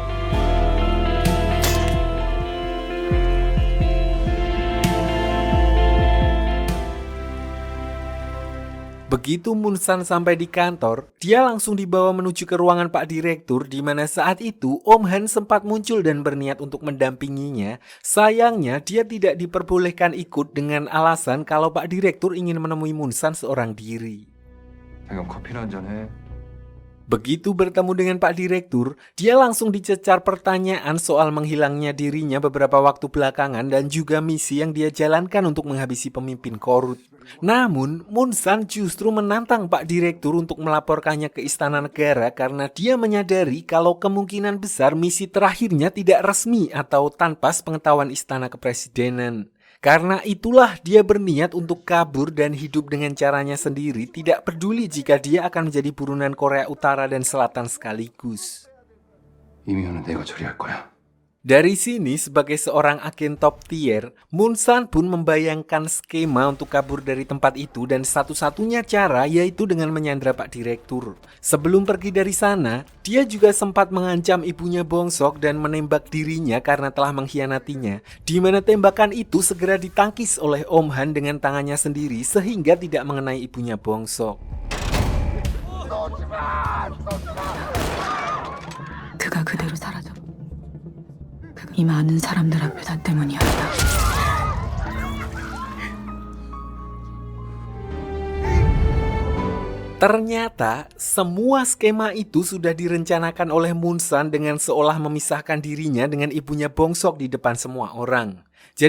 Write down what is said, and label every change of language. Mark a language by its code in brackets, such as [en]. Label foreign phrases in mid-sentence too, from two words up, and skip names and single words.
[id] Begitu Munsan sampai di kantor, dia langsung dibawa menuju ke ruangan Pak Direktur di mana saat itu Om Han sempat muncul dan berniat untuk mendampinginya. Sayangnya dia tidak diperbolehkan ikut dengan alasan kalau Pak Direktur ingin menemui Munsan seorang diri. [ko] 내가 커피나 한잔 해. [id] Begitu bertemu dengan Pak Direktur, dia langsung dicecar pertanyaan soal menghilangnya dirinya beberapa waktu belakangan dan juga misi yang dia jalankan untuk menghabisi pemimpin korut. Namun, Munsan justru menantang Pak Direktur untuk melaporkannya ke Istana Negara karena dia menyadari kalau kemungkinan besar misi terakhirnya tidak resmi atau tanpa sepengetahuan Istana Kepresidenan. Karena itulah dia berniat untuk kabur dan hidup dengan caranya sendiri, tidak peduli jika dia akan menjadi buronan Korea Utara dan Selatan sekaligus. [ko] 이미호는 내가 처리할 거야. [id] Dari sini sebagai seorang agen [en] top tier, [id] Munsan pun membayangkan skema untuk kabur dari tempat itu dan satu-satunya cara yaitu dengan menyandra Pak Direktur. Sebelum pergi dari sana, dia juga sempat mengancam ibunya Bongsok dan menembak dirinya karena telah mengkhianatinya, di mana tembakan itu segera ditangkis oleh Om Han dengan tangannya sendiri sehingga tidak mengenai ibunya Bongsok. [ko] 그가 그대로 사라져. 이 많은 사람들 앞에 나 때문이었다. [id] Ternyata semua skema itu sudah direncanakan oleh Munsan dengan seolah memisahkan dirinya dengan ibunya Bongsok di depan semua orang.